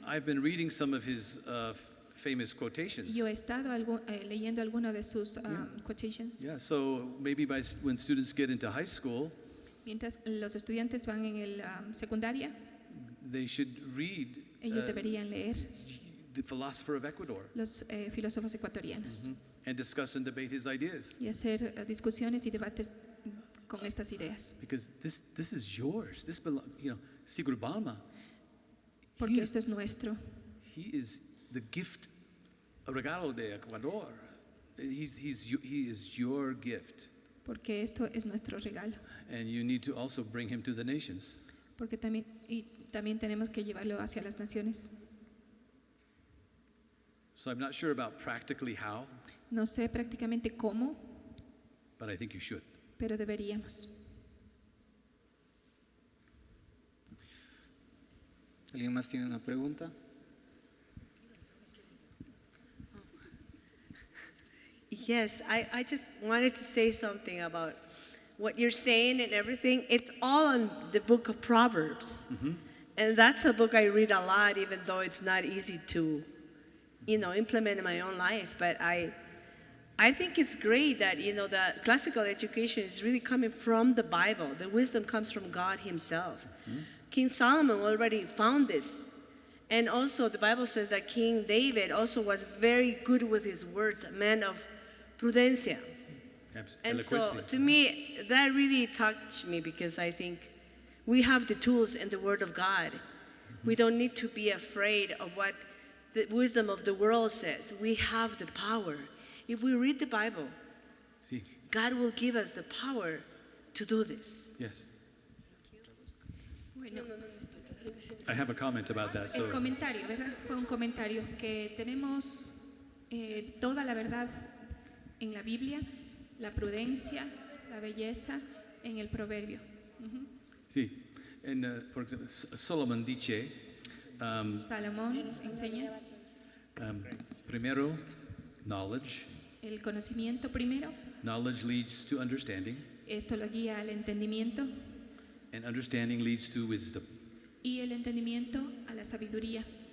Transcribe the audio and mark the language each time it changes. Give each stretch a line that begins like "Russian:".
English: I've been reading some of his famous quotations.
Spanish: Yo he estado leyendo algunos de sus quotations.
English: Yeah, so maybe when students get into high school,
Spanish: Mientras los estudiantes van en el secundaria,
English: they should read
Spanish: ellos deberían leer
English: the philosopher of Ecuador
Spanish: los filósofos ecuatorianos
English: and discuss and debate his ideas.
Spanish: y hacer discusiones y debates con estas ideas.
English: Because this is yours. This belongs, Zygmunt Bauman.
Spanish: Porque esto es nuestro.
English: He is the gift,
Spanish: a regalo de Ecuador.
English: He is your gift.
Spanish: Porque esto es nuestro regalo.
English: And you need to also bring him to the nations.
Spanish: Porque también tenemos que llevarlo hacia las naciones.
English: So I'm not sure about practically how,
Spanish: No sé prácticamente cómo,
English: but I think you should.
Spanish: pero deberíamos. ¿Alguien más tiene una pregunta?
English: Yes, I just wanted to say something about what you're saying and everything. It's all in the book of Proverbs. And that's a book I read a lot, even though it's not easy to, implement in my own life. But I think it's great that, the classical education is really coming from the Bible. The wisdom comes from God himself. King Solomon already found this. And also the Bible says that King David also was very good with his words, a man of prudencia. And so to me, that really touched me because I think we have the tools in the Word of God. We don't need to be afraid of what the wisdom of the world says. We have the power. If we read the Bible,
Spanish: Sí.
English: God will give us the power to do this. Yes.
Spanish: Bueno,
English: I have a comment about that.
Spanish: el
English: So
Spanish: comentario, ¿verdad? Fue un comentario que tenemos toda la verdad en la Biblia, la prudencia, la belleza en el proverbio.
English: sí. And for example, Solomon dice,
Spanish: Salomón enseña primero,
English: knowledge.
Spanish: el conocimiento primero,
English: Knowledge leads to understanding,
Spanish: esto lo guía al entendimiento
English: and understanding leads to wisdom.
Spanish: y el entendimiento a la sabiduría.